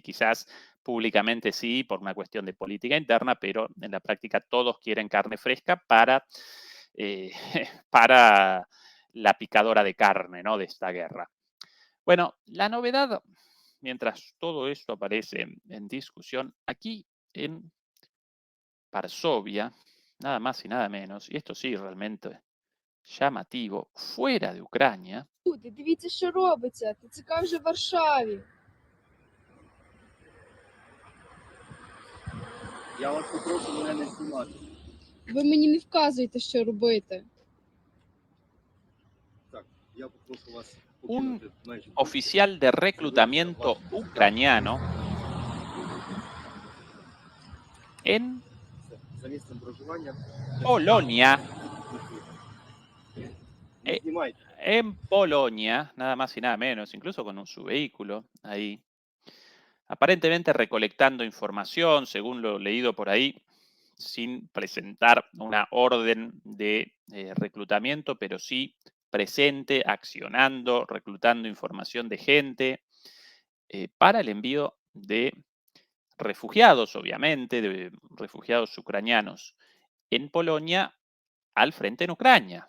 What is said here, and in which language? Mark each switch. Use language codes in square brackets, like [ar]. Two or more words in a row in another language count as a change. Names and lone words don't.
[es] Quizás públicamente sí, por una cuestión de política interna, pero en la práctica todos quieren carne fresca eh, para la picadora de carne, ¿no? De esta guerra. Bueno, la novedad, mientras todo esto aparece en discusión, aquí en Varsovia, nada más y nada menos, y esto sí realmente llamativo, fuera de Ucrania. [uk] Люди, дивіться, що робиться. ТЦК вже в Варшаві. Я вас попрошу мене не знімати. Ви мені не вказуєте, що робити. Так, я попрошу вас [es] Un [uk] покинути межі. [es] oficial de reclutamiento ucraniano en [uk] За місцем проживання. [es] Polonia, [uk] Не знімайте. [es] en Polonia, nada más y nada menos, incluso con su vehículo ahí, aparentemente recolectando información, según lo leído por ahí, sin presentar una orden de reclutamiento, pero sí presente, accionando, reclutando información de gente para el envío de refugiados, obviamente, de refugiados ucranianos en Polonia al frente en Ucrania.